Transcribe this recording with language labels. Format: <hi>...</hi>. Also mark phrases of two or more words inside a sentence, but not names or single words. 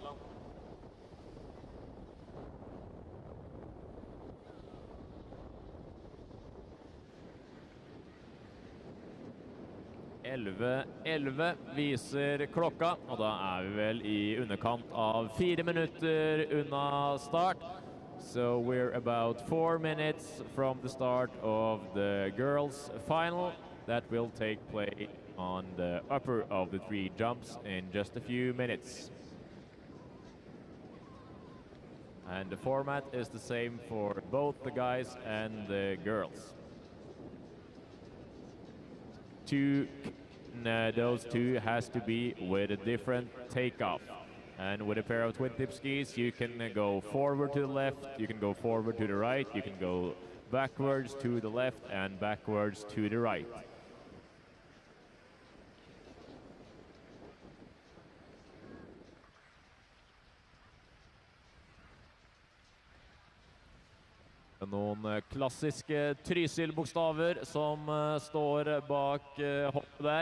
<no>«11:11 viser klokka, og da er vi vel i underkant av 4 minutter unna start.</no> <en>So we're about 4 minutes from the start of the girls' final that will take place on the upper of the 3 jumps in just a few minutes. And the format is the same for both the guys and the girls. Those two has to be with a different takeoff. And with a pair of twin tip skis, you can go forward to the left, you can go forward to the right, you can go backwards to the left and backwards to the right.</en> <no>Noen klassiske Trysil-bokstaver som står bak hoppet der.</no>